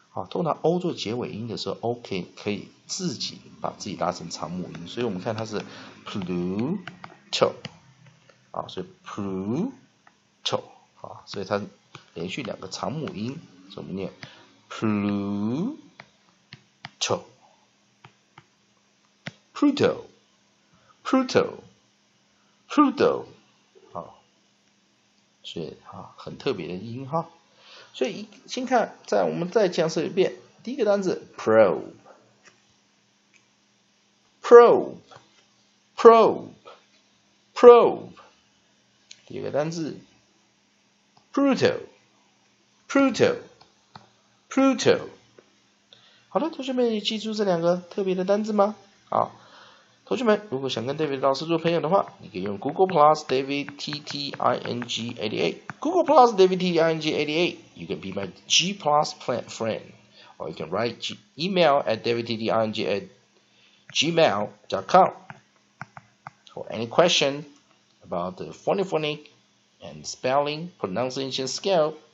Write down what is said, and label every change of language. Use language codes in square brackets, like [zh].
[zh] 通常 O 做结尾音的时候 O 可以自己把自己拉成长母音，所以我们看它是 Pluto， 所以 Pluto， 所以它连续两个长母音，所以我们念 Pluto Pluto Pluto Pluto， 所以很特别的音所以先看，我们再讲述一遍。第一个单词 probe probe probe probe。第二个单词 Pluto Pluto Pluto。好的，同学们也记住这两个特别的单字吗？同学们，如果想跟 David 老师做朋友的话，你可以用 Google Plus David TTING88 Google Plus David TTING88 [en] You can be my G Plus friend or you can write email at davidtding@gmail.com for any question about the phonic and spelling pronunciation skill.